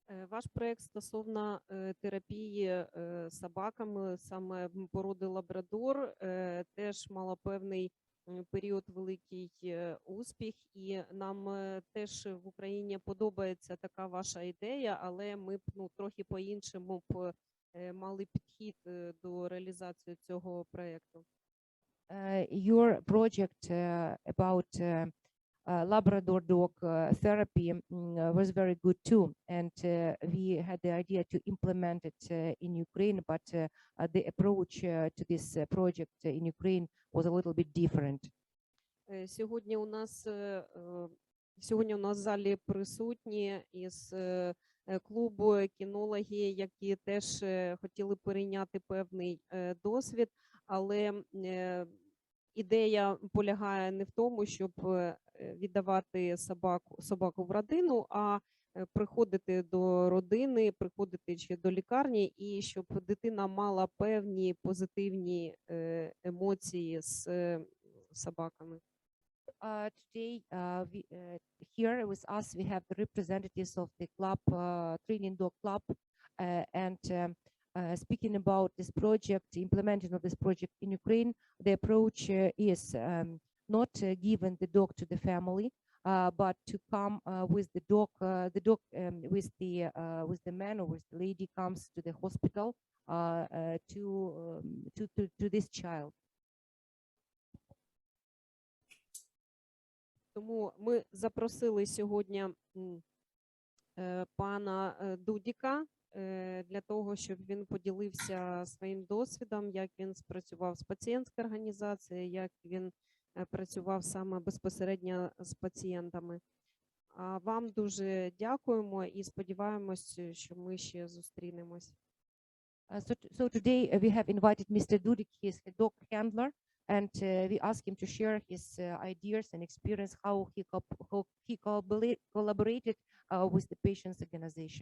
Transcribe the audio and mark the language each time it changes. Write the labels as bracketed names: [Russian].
[Ukrainian] Ваш проєкт стосовно терапії собаками, саме породи лабрадор, теж мала певний період великий успіх, і нам теж в Україні подобається така ваша ідея, але ми б трохи по-іншому мали підхід до реалізації цього проєкту. [English] Your project about Labrador dog therapy was very good too, and we had the idea to implement it in Ukraine, but the approach to this project in Ukraine was a little bit different. [Ukrainian] Сьогодні у нас в залі присутні із клубу кінологи, які теж хотіли перейняти певний досвід, але ідея полягає не в тому, щоб віддавати собаку в родину, а приходити до родини, приходити чи до лікарні, і щоб дитина мала певні позитивні емоції з собаками. [English] Today, here with us, we have the representatives of the club, Training Dog Club, and speaking about this project, implementation of this project in Ukraine, the approach is not giving the dog to the family, but to come with the dog with the man or with the lady comes to the hospital to this child. [Ukrainian] Тому ми запросили сьогодні пана Дудіка для того, щоб він поділився своїм досвідом, як він спрацював з пацієнтською організацією, як він працював саме безпосередньо з пацієнтами. А вам дуже дякуємо і сподіваємось, що ми ще зустрінемось. [English] So today we have invited Mr. Dudik, he is a dog handler, and we ask him to share his ideas and experience how he collaborated with the patients' organization.